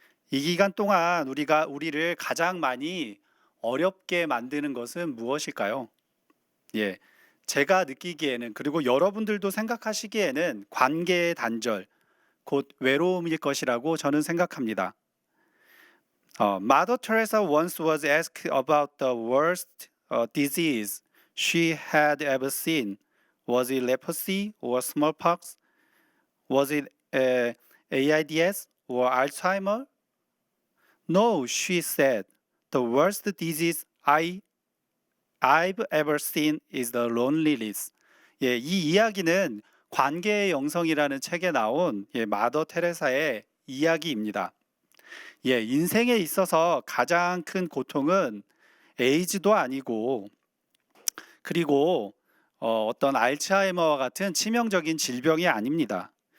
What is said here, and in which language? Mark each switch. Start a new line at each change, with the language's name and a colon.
Korean: 이 기간 동안 우리를 가장 많이 어렵게 만드는 것은 무엇일까요? 예, 제가 느끼기에는 그리고 여러분들도 생각하시기에는 관계의 단절, 곧 외로움일 것이라고 저는 생각합니다.
English: Mother Teresa once was asked about the worst disease she had ever seen. Was it leprosy or smallpox? Was it AIDS or Alzheimer? No, she said. The worst disease I've ever seen is the loneliness.
Korean: 이 이야기는 관계의 영성이라는 책에 나온 마더 테레사의 이야기입니다. 인생에 있어서 가장 큰 고통은 에이즈도 아니고 그리고 어떤 알츠하이머와 같은 치명적인 질병이 아닙니다.